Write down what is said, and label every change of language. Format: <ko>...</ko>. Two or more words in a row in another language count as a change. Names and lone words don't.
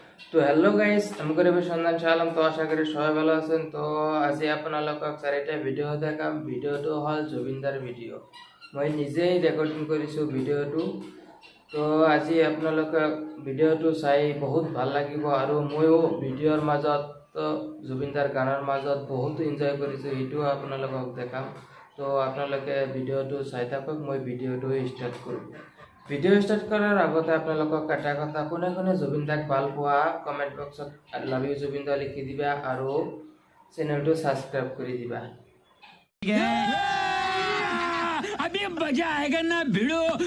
<bn>তো</bn> <en>hello guys,</en> <bn>আমি গরিবের সন্ধান চালাম।</bn> <as>তো</as> <bn>আশা করি সবাই ভালো আছেন।</bn> <as>তো আজি আপোনালোকক চাৰিটা ভিডিও দেখাম। ভিডিওটো হল জুবিনদাৰ ভিডিও। মই নিজেই রেকর্ডিং কৰিছোঁ ভিডিওটো। তো আজি আপোনালোকক ভিডিওটো চাই বহুত ভাল লাগিব আৰু ময়ো ভিডিওৰ মাজত জুবিনদাৰ গানৰ মাজত বহুত এনজয় কৰিছোঁ, এইটোও আপোনালোকক দেখাম। তো আপোনালোকে ভিডিওটো চাই থাকক। মই ভিডিওটো ষ্টাৰ্ট কৰোঁ। ভিডিও স্টার্ট করার আগতে আপোনালোকক এটা কথা, কোনে কোনে জুবিনদাক ভাল পোৱা</as> <en>comment box love you</en> <as>জুবিনদা লিখি দিবা আৰু চেনেলটো সাবস্ক্রাইব কৰি দিবা।</as> <hi>अभी मजा आएगा ना भिड़ो।</hi>